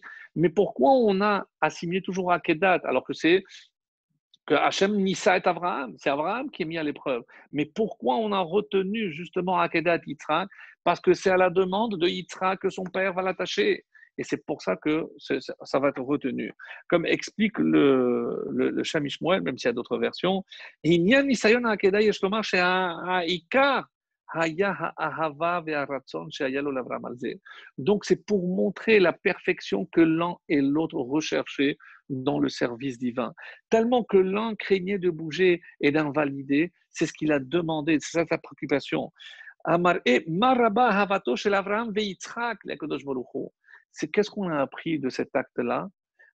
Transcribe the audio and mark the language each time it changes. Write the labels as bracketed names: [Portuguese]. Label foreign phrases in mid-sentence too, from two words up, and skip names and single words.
[French] Mais pourquoi on a assimilé toujours Akedat alors que c'est que Hachem Nissa est Abraham, c'est Abraham qui est mis à l'épreuve. Mais pourquoi on a retenu justement Akedat Yitzhak? Parce que c'est à la demande de Yitzhak que son père va l'attacher. Et c'est pour ça que ça va être retenu. Comme explique le Shamish Moël, même s'il y a d'autres versions, [Hebrew] ענין נסיון עקדה יש לומר שהעיקר היה האהבה והרצון שהיה לו לאברהם על זה. [French] Donc c'est pour montrer la perfection que l'un et l'autre recherchaient dans le service divin. Tellement que l'un craignait de bouger et d'invalider, c'est ce qu'il a demandé, c'est ça sa préoccupation. C'est qu'est-ce qu'on a appris de cet acte-là?